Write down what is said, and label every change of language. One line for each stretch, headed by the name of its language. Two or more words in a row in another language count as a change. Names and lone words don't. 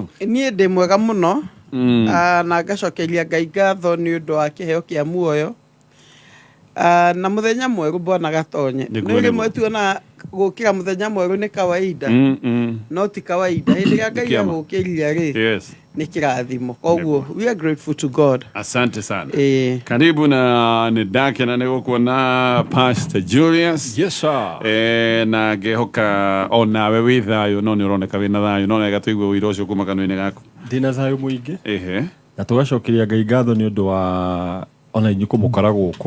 Kikuyu: Niĩ ndĩ mwega mũno na ngacokeria Ngai ngatho nĩ ũndũ wa kĩheo kĩa muoyo na muthenya mweru Bwana gatonye nĩ rĩmwe tuona gũkĩra muthenya mweru nĩ kawaida no ti kawaida hĩndĩ ĩrĩa Ngai agũkĩria rĩ nĩ kĩrathimo koguo
English: we are grateful to God.
Swahili: Asante sana.
Kikuyu: Karibu na nĩndakena nĩ gũkuona Pastor Julius.
English: Yes sir.
Kikuyu: Na ngehoka onawe wĩ thayũ no nĩ ũroneka wĩna thayũ no nega tũigue ũira ũcio kuma kanua-inĩ gaku. Ndĩna thayũ mũingĩ na tũgacokeria Ngai ngatho nĩ ũndũ wa ona inyu kumukara guku